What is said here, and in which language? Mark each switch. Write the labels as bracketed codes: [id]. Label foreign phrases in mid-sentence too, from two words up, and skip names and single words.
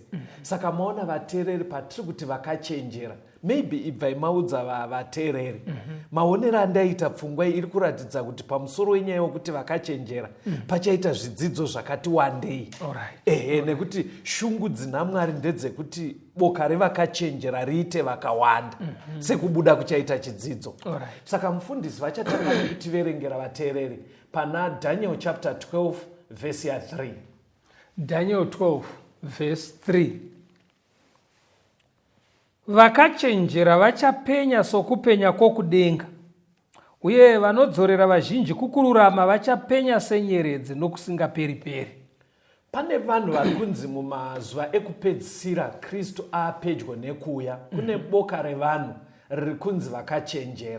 [sn] Saka maona vateereri patiri kuti vakachenjera, maybe ibvai maudza vateereri maonero andaita pfungwa iri kuratidza kuti pamusoro wenyaya yokuti vakachenjera pachaita zvidzidzo zvakati wandei. Nekuti shungu dzinaMwari ndedzekuti boka revakachenjera riite vakawanda sekubuda kuchaita chidzidzo. Saka mufundisi vachatanga nekutiverengera vateereri pana Daniel chapter 12 verse ya 3. Daniel 12 verse 3. Vakachenjera vachapenya sokupenya kwokudenga, uye vanodzorera vazhinji kukururama vachapenya senyeredzi nokusingaperi-peri. Pane vanhu vari kunzi mumazuva ekupedzisira Kristu aapedyo nekuuya, kune boka revanhu riri kunzi vakachenjera.